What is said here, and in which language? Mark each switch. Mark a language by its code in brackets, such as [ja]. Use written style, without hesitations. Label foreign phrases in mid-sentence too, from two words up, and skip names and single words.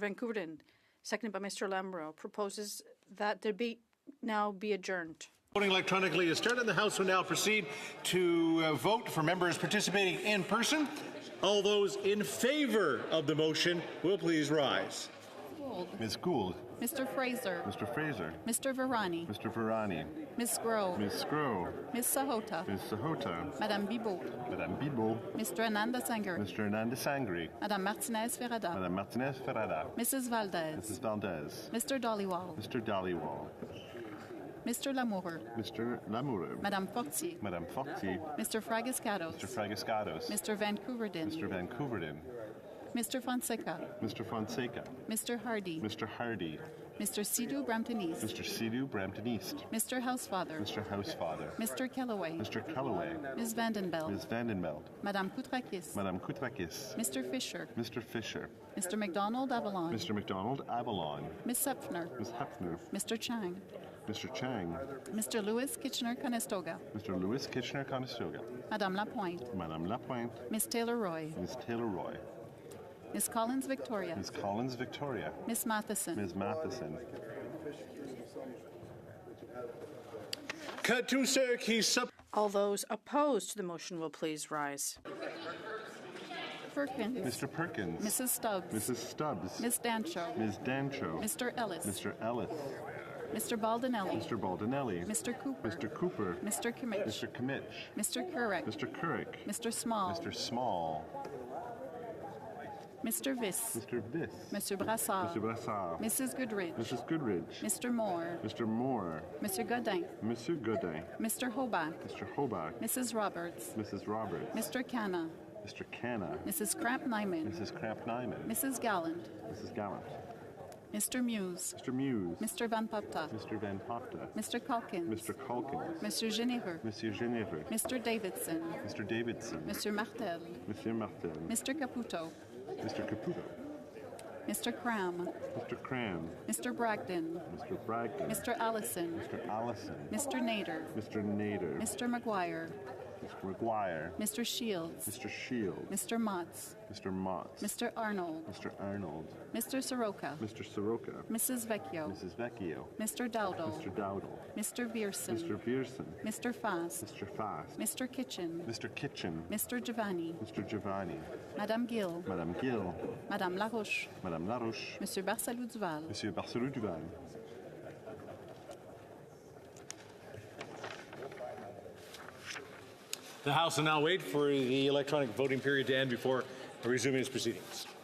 [en] Van Couverden, seconded by Mr. Lamoureux, proposes that debate now be adjourned. Voting electronically is started. The House will now proceed to vote for members participating in person. All those in favor of the motion will please rise. Gould. Ms. Gould. Mr. Fraser. Mr. Fraser. Mr. Virani. Mr. Virani. Ms. Groh. Ms. Scrow. Ms. Sahota. Ms. Sahota. Madame Bibot. Madame Bibot. Mr. Ananda Sangari. Mr. Hernandez Sangri. Madame Martinez Ferrada. Madame Martinez Ferrada. Mrs. Valdez. Mrs. Valdez. Mr. Dollywall. Mr. Dollywall. Mr. Lamoureux. Mr. Lamoureux. Madame Fortier. Madame Fortier. Mr. Fragiscados. Mr. Fragiscados. Mr. Van Couverden. Mr. Van Couverden. Mr. Fonseca. Mr. Fonseca. Mr. Hardy. Mr. Hardy. Mr. Sidhu Brampton East. Mr. Sidhu Brampton East. Mr. Housefather. Mr. Housefather. Mr. Kellaway. Mr. Kellaway. Ms. Vandenbeld. Ms. Vandenbeld. Madame Koutrakis. Madame Koutrakis. Mr. Fisher. Mr. Fisher. Mr. McDonald Avalon. Mr. McDonald Avalon. Ms. Hepfner. Ms. Hepfner. Mr. Chang. Mr. Chang. Mr. Lewis Kitchener-Conestoga. Mr. Lewis Kitchener-Conestoga. Madame Lapointe. Madame Lapointe. Ms. Taylor-Roy. Ms. Taylor-Roy. Ms. Collins Victoria. Ms. Collins Victoria. Ms. Matheson. Ms. Matheson. Katusek, he's All those opposed to the motion will please rise. Perkins. Mr. Perkins. Mrs. Stubbs. Mrs. Stubbs. Ms. Dancho. Ms. Dancho. Mr. Ellis. Mr. Ellis. Mr. Baldinelli. Mr. Baldinelli. Mr. Cooper. Mr. Cooper. Mr. Kimmich. Mr. Kimmich. Mr. Couric. Mr. Couric. Mr. Small. Mr. Small. Mr. Viss. Mr. Viss. Mr. Brassard. Mr. Brassard. Mrs. Goodrich. Mrs. Goodrich. Mr. Moore. Mr. Moore. Mr. Godin. Monsieur Godin. Mr. Hobach. Mr. Hobach. Mrs. Roberts. Mrs. Roberts. Mr. Canna. Mr. Canna. Mrs. Cramp-Nyman. Mrs. Cramp-Nyman. Mrs. Gallant. Mrs. Gallant. Mr. Muse. Mr. Muse. Mr. Van Popta. Mr. Van Popta. Mr. Calkins. Mr. Calkins. Monsieur Généreux. Monsieur Généreux. Mr. Davidson. Mr. Davidson. Monsieur Martel. Monsieur Martel. Mr. Caputo. Mr. Caputo. Mr. Cram. Mr. Cram. Mr. Bragdon. Mr. Bragdon. Mr. Allison. Mr. Allison. Mr. Nader. Mr. Nader. Mr. McGuire. Mr. McGuire. Mr. Shields. Mr. Shields. Mr. Motts. Mr. Motts. Mr. Arnold. Mr. Arnold. Mr. Soroka. Mr. Soroka. Mrs. Vecchio. Mrs. Vecchio. Mr. Dowdle. Mr. Dowdle. Mr. Vierson. Mr. Vierson. Mr. Fast. Mr. Fast. Mr. Kitchen. Mr. Kitchen. Mr. Giovanni. Mr. Giovanni. Madame Gill. Madame Gill. Madame Larouche. Madame Larouche. Monsieur Barcelou Duval. Monsieur Barcelou Duval. The House will now wait for the electronic voting period to end before resuming its proceedings.